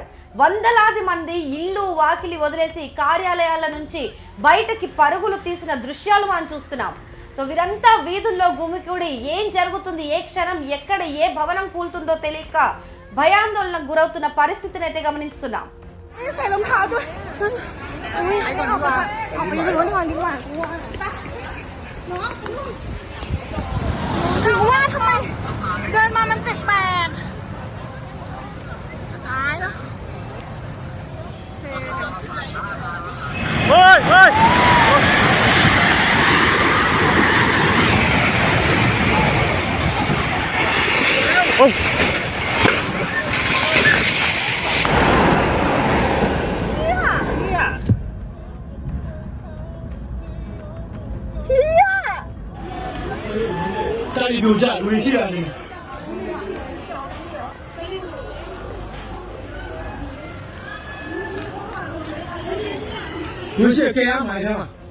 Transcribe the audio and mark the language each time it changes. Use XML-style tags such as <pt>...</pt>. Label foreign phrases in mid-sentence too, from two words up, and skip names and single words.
<te>వందలాది మంది ఇల్లు వాకిలి వదిలేసి కార్యాలయాల నుంచి బయటకి పరుగులు తీసిన దృశ్యాలు మనం చూస్తున్నాం. సో వీరంతా వీధుల్లో గుమికూడి ఏం జరుగుతుంది, ఏ క్షణం ఎక్కడ ఏ భవనం కూలుతుందో తెలియక భయాందోళనకు గురవుతున్న పరిస్థితిని అయితే గమనిస్తున్నాం.</te> <th>ถึงว่าทำไมเดินมามันแปลกๆตายแล้วเฮ้ยเฮ้ยโอ้ย</th> <zh>你留下留下呢？留下给俺买的嘛。</zh>